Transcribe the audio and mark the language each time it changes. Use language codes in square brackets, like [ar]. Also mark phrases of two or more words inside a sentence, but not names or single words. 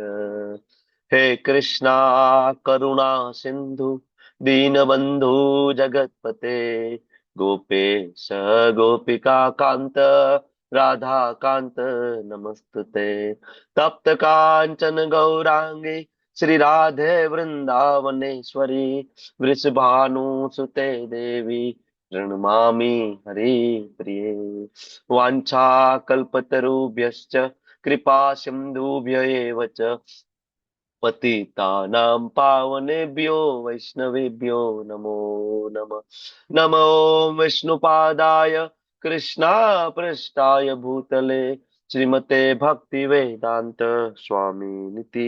[sa] हे कृष्णा करुणा सिंधु दीनबंधु जगतपते गोपेश गोपिका कांत राधा कांत नमस्तुते. तप्त कांचन गौरांगी श्री राधे वृंदावनेश्वरी वृषभानुसुते देवी પ્रणमामि हरिप्रिये वाञ्छा कल्पतरुभ्यश्च कृपा सिन्धुभ्य एव च पतितानां पावनेभ्यो वैष्णवेभ्यो नमो नमः नमो विष्णुपादाय कृष्णापृष्ठाय भूतले श्रीमते भक्तिवेदान्त स्वामिनिति